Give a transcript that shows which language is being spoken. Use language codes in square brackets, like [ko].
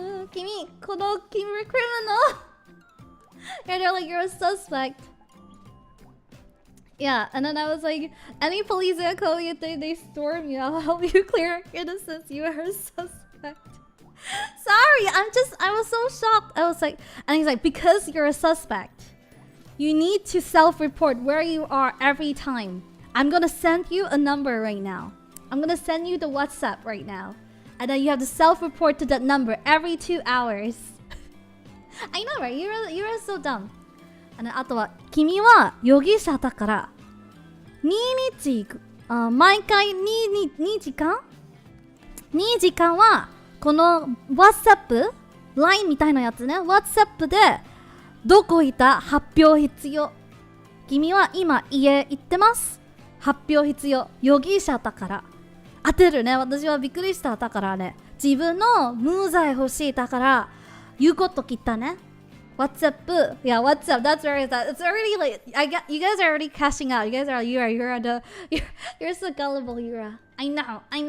[ja] 君、この君 criminal. [en] Yeah, they're like, you're a suspect. Yeah, and then I was like, any police that call you, they storm you. I'll help you clear innocence. You are a suspect. Sorry, I was so shocked. I was like, and he's like, because you're a suspect, you need to self-report where you are every time. I'm gonna send you a number right now. I'm gonna send you the WhatsApp right now. And then you have to self-report to that number every 2 hours. I know, right? You're so dumb. [ja] あとは、君は容疑者だから、2日行く。毎回2時間 ?2 時間は、この WhatsApp、LINE みたいなやつね。 WhatsApp で、どこいた発表必要。君は今家行ってます。発表必要。容疑者だから。当てるね。私はびっくりした。だからね。自分の無罪欲しい。だから、言うこと聞いたね。 [en] WhatsApp, yeah, WhatsApp. That's where it's at. It's already like you guys are already cashing out. You guys are you're so gullible, Yura. I know.